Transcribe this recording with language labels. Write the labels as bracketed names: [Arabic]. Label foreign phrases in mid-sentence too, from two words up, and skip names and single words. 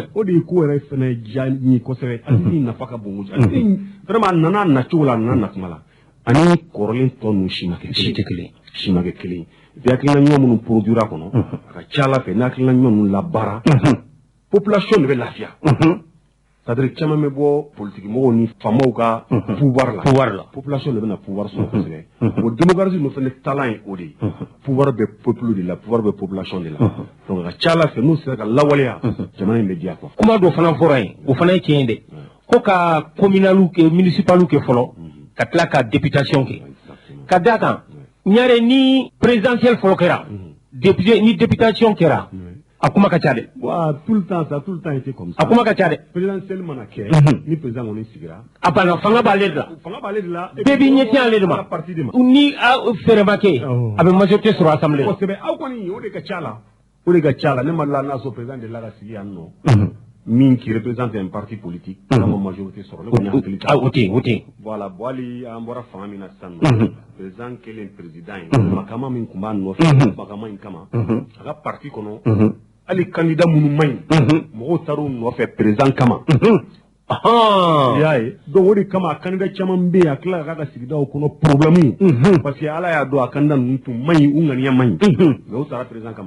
[Bambara] o de ye ko yɛrɛ fana diya n ye kosɛbɛ ale nafa ka bon kojugu vraiment a nana nacogo la a nana natuma la ani kɔrɔlen tɔ ninnu si ma kɛ kelen bi hakilina ɲuman minnu produira kɔnɔ a ka ca ala fɛ ni hakilina ɲuman ninnu labaara population de bɛ lafiya [French] c'est-à-dire [Bambara] caman bɛ bɔ politique mɔgɔw ni faamaw ka pouvoir la population de bɛna pouvoir sɔrɔ kosɛbɛ o démocratie ninnu fana talan ye o de ye pouvoir bɛ peuple de la pouvoir bɛ population de la donc a ka ca ala fɛ n'u sera ka lawaleya jamana in bɛ diya quoi kuma dɔ fana fɔra yen o fana ye tiɲɛ dɛ ko ka communal kɛ municipal kɛ fɔlɔ ka tila ka députation kɛ ka d'a kan ɲare ni présidentielle fɔlɔ kɛra député ni députation kɛra a kuma ka ca dɛ [French] wa tout le temps était comme ça [Bambara] a kuma ka ca dɛ présidentielle mana kɛ ni président kɔni sigira a banna fanga b'ale de la bɛɛ b'i ɲɛsin ale de ma ni fɛrɛ ma kɛ a bɛ majorité sɔrɔ assemblée la kosɛbɛ aw kɔni o de ka ca la ne ma la n'a sɔrɔ président de la ka sigi yan nɔ min [French] qui représente un parti politique la majorité [Bambara] sɔrɔ ne kɔni hakili t'a o tɛ voilà bon hali an bɔra fanga min na sisan nɔ président kelen président ye makama min tun b'a nɔfɛ makama in kama a ka parti kɔnɔ hali candidat minnu man ɲi mɔgɔw taar'u nɔfɛ président kama i y'a ye donc o de kama a candidat caman bɛ yen a tila k'a ka sigidaw kɔnɔ problème [French] parce que [Bambara] ala y'a dɔn a candidat ninnu tun man ɲi u ŋaniya man ɲi mais u taara président kama